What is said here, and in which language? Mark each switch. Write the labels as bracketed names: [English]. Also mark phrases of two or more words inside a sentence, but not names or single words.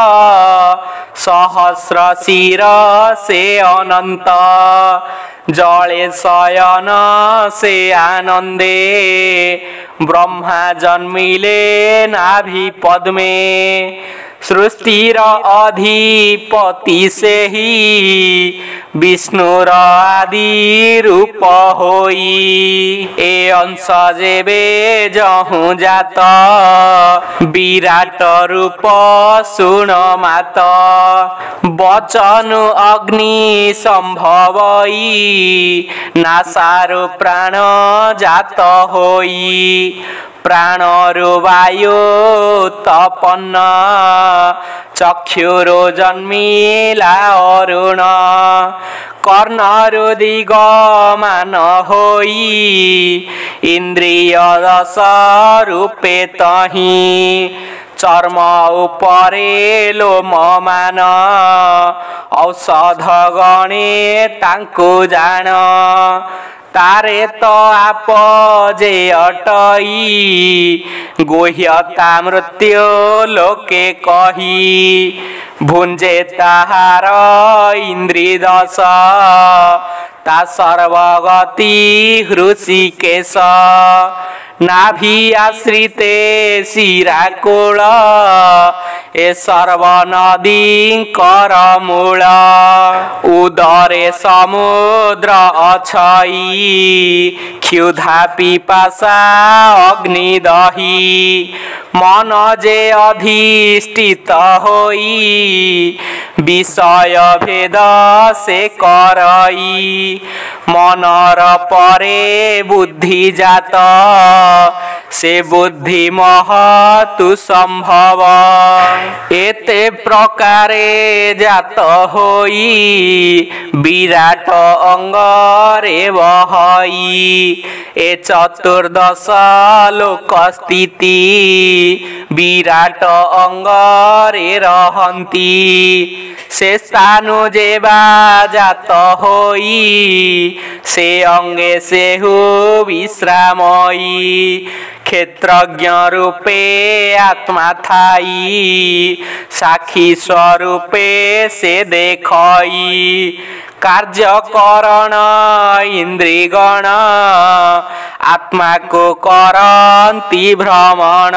[Odia] ସହସ୍ର ଶିର ସେ ଅନନ୍ତ ଜଳେ ଶୟନ ସେ ଆନନ୍ଦେ ବ୍ରହ୍ମା ଜନ୍ମିଲେ ନାଭି ପଦ୍ମେ ସୃଷ୍ଟିର ଅଧିପତି ସେ ହି ବିଷ୍ଣୁର ଆଦି ରୂପ ହୋଇ ଏ ଅଂଶ ଯେବେ ଯହୁଁ ଜାତ ବିରାଟ ରୂପ ଶୁଣ ମାତ ବଚନ ଅଗ୍ନି ସମ୍ଭବଇ ନାସାରୁ ପ୍ରାଣ ଜାତ ହୋଇ ପ୍ରାଣରୁ ବାୟୁ ତପନ୍ନ ଚକ୍ଷୁରୁ ଜନ୍ମିଲା ଅରୁଣ କର୍ଣ୍ଣରୁ ଦିଗମାନ ହୋଇ ଇନ୍ଦ୍ରିୟ ଦଶ ରୂପେ ତହିଁ ଚର୍ମ ଉପରେ ଲୋମମାନ ଔଷଧ ଗଣେ ତାଙ୍କୁ ଜାଣ ତାରେ ତ ଆପ ଯେ ଅଟଇ ଗୁହ୍ୟତା ମୃତ୍ୟୁ ଲୋକେ କହି ଭୁଞ୍ଜେ ତାହାର ଇନ୍ଦ୍ରି ଦଶ ତା ସର୍ବଗତି ହୃଷୀକେଶ ନାଭି ଆଶ୍ରିତେ ଶିରାକୁଳ ଏ ସର୍ବ ନଦୀ କର ମୂଳ ଉଦରେ ସମୁଦ୍ର ଅଛଇ କ୍ଷୁଧା ପିପାସା ଅଗ୍ନି ଦହି ମନ ଯେ ଅଧିଷ୍ଠିତ ହୋଇ ବିଷୟ ଭେଦ ସେ କରଇ ମନର ପରେ ବୁଦ୍ଧି ଜାତ ସେ ବୁଦ୍ଧି ମହତୁ ସମ୍ଭବ ଏତେ ପ୍ରକାରେ ଜାତ ହୋଇ ବିରାଟ ଅଙ୍ଗରେ ବହଇ ଏ ଚତୁର୍ଦ୍ଦଶ ଲୋକ ସ୍ଥିତି ବିରାଟ ଅଙ୍ଗରେ ରହନ୍ତି ସେ ସ୍ଥାନୁ ଯେବା ଜାତ ହୋଇ ସେ ଅଙ୍ଗେ ସେ ହୁ ବିଶ୍ରାମଇ କ୍ଷେତ୍ରଜ୍ଞ ରୂପେ ଆତ୍ମା ଥାଇ ସାକ୍ଷୀ ସ୍ୱରୂପେ ସେ ଦେଖଇ କାର୍ଯ୍ୟକରଣ ଇନ୍ଦ୍ରିଗଣ ଆତ୍ମା କୁ କରନ୍ତି ଭ୍ରମଣ